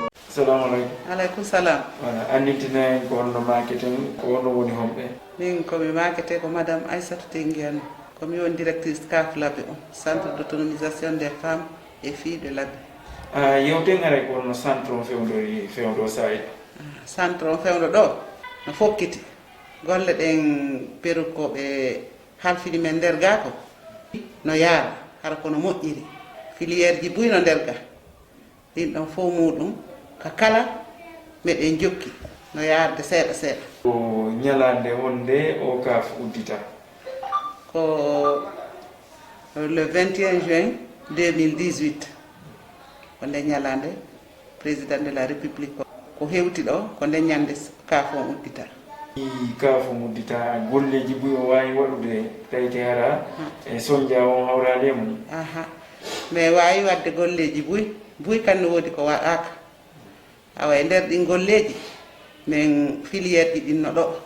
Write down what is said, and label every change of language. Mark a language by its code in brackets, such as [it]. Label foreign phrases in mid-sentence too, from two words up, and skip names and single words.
[ar] Assalamu alaikum. Alaikum salam. [ff] Voilà, andintine ko wonno marketing ko wonno woni hombe. Min komi marketing ko Madame Aissatou Tenguiano. Komi woni directrice CAF Labé Centre d'autonomisation des femmes et filles de Labé. Yewten are ko wonno centre on fewdo sayi. Centre on fewdo do no fokkiti. Golle den perukoɓe halfini men nder ga ko no yaara hara kono moƴƴiri filière ji buyno nder ga ɗin ɗon fof muɗum ka kala meɗen jokki no yarde seeɗa seeɗa ko ñalande wonde o CAF uddita ko le 21 juin 2018 ko nde ñalande [fr] président de la république [ff] ko hewti ɗo ko nde ñande CAF on uddita CAF uddita golleji buy o wawi waɗude tawite hara e soñdia on hawrade mum mais wawi wadde golleji buy kanne woodi ko waɗaka awa e nder ɗin golleji min filiére ji ɗinno ɗo